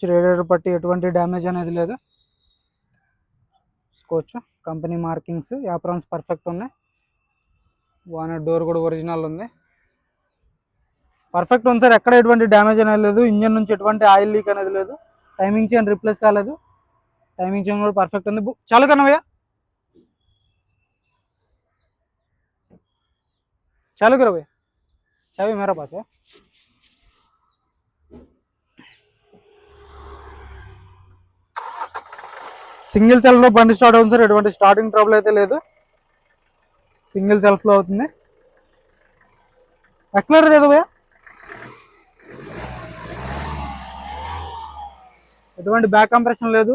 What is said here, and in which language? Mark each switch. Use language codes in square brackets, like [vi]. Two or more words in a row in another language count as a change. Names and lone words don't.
[te] రేడియేటర్ పట్టి ఎటువంటి డ్యామేజ్ అనేది లేదు చూసుకోవచ్చు. [en] company markings aprons [te] పర్ఫెక్ట్ ఉన్నాయి. వానర్ డోర్ కూడా ఒరిజినల్ ఉంది. పర్ఫెక్ట్ ఉంది సార్. ఎక్కడ ఎటువంటి డ్యామేజ్ అనేది లేదు. ఇంజన్ నుంచి ఎటువంటి [en] oil leak [te] అనేది లేదు. [en] timing chain replace [te] కాలేదు. [en] timing chain [te] కూడా పర్ఫెక్ట్ ఉంది. చాలు కన్నా భయ్యా [hi] चालू करो भैया. चाबी मेरा पास है. [en] single self [te] లో బండి స్టార్ట్ అవుతుంది సార్. ఎటువంటి [en] starting trouble [te] అయితే లేదు. [en] single self [te] లో అవుతుంది. యాక్సిలరేటర్ ఏదో భయ్యా. ఎటువంటి [en] back compression [te] లేదు.